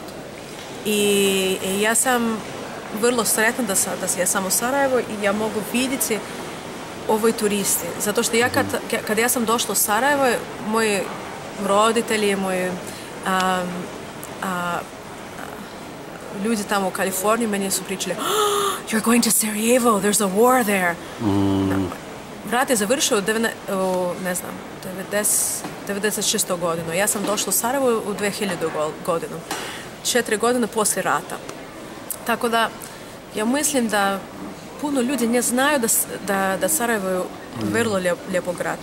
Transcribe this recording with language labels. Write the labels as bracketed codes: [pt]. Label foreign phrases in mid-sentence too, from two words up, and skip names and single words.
[bs] I ja sam vrlo sretna da ja sam u Sarajevu i ja mogu vidjeti ovoj turisti. Zato što kad ja sam došla u Sarajevo, moji roditelji, moji ljudi tamo u Kaliforniji meni su pričali [en] You're going to Sarajevo, there's a war there. [bs] Rat je završio u 96. godinu. Ja sam došla u Sarajevo u 2000. godinu. 4 godine poslije rata. Tako da, ja mislim da puno ljudi ne znaju da Sarajevo je vrlo lijepo grad.